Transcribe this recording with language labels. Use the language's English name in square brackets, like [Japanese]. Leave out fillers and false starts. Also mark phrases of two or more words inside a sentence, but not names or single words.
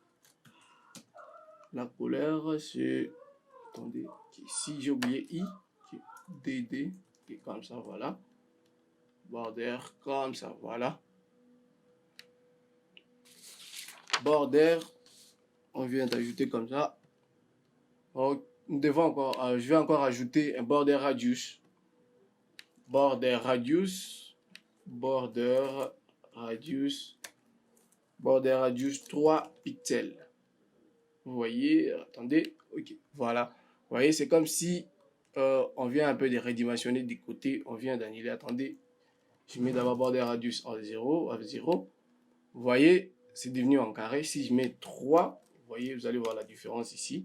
[French] La couleur, c'est, attendez, ici j'ai oublié I, DD, et comme ça, voilà. Border, comme ça, voilà. Border, on vient d'ajouter comme ça. Nous devons encore, je vais encore ajouter un [English] border radius. Border radius, border radius, border radius 3 pixels. [French] Vous voyez, attendez, ok, voilà. Vous voyez, c'est comme si on vient un peu de redimensionner des côtés, on vient d'annuler, attendez. Je mets d'abord [English] border radius [French] en 0, à 0. Vous voyez, c'est devenu en carré. Si je mets 3, vous voyez, vous allez voir la différence ici.